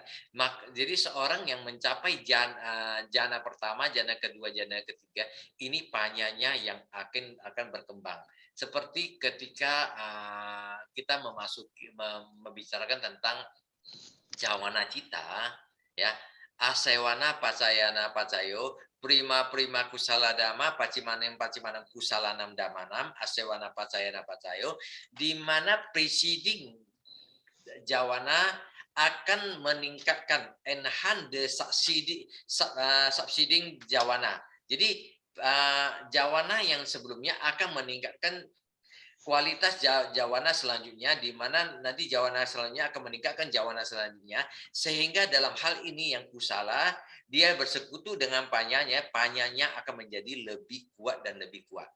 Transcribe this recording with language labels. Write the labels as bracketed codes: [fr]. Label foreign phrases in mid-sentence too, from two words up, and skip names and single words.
[id] Jadi seorang yang mencapai jana pertama, jana kedua, jana ketiga, ini panyanya yang akan berkembang. Seperti ketika kita membicarakan tentang jawana cita, ya, [pi] asewana pacayana pacayo, prima kusala dhamma, pacimanam kusalanam damanam, asewana pacayana pacayo, [id] di mana preceding jawana akan meningkatkan, [en] enhance the succeeding jawana. [id] Jadi jawana yang sebelumnya akan meningkatkan kualitas jawana selanjutnya, di mana nanti jawana selanjutnya akan meningkatkan jawana selanjutnya, sehingga dalam hal ini yang kusala, dia bersekutu dengan panyanya akan menjadi lebih kuat dan lebih kuat.